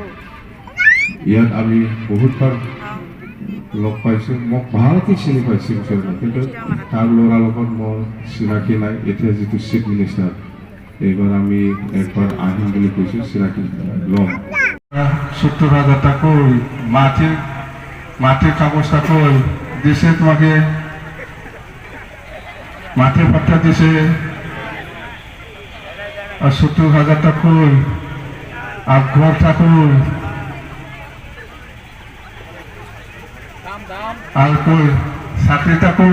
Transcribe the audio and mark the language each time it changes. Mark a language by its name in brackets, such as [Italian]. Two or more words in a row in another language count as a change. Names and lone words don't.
[Assamese] ইয়াত আমি বহুতবাৰ লগ পাইছোঁ, মোক ভালকৈ চিনি পাই শিবু সোৰেনে, কিন্তু তাৰ ল'ৰাৰ লগত মোৰ চিনাকি নাই। এতিয়া যিটো [English] chief minister, [Assamese] এইবাৰ আমি একবাৰ আহিম বুলি কৈছোঁ, চিনাকি ল'ম। [Bangla] 70,000 টাকা কই? মাটির কাগজটা কই? দিছে তোমাকে? মাটির পাট্টা দিছে? আর 70,000 টাকা কই? আর ঘরটা কই? আর কই চাকরিটা কই?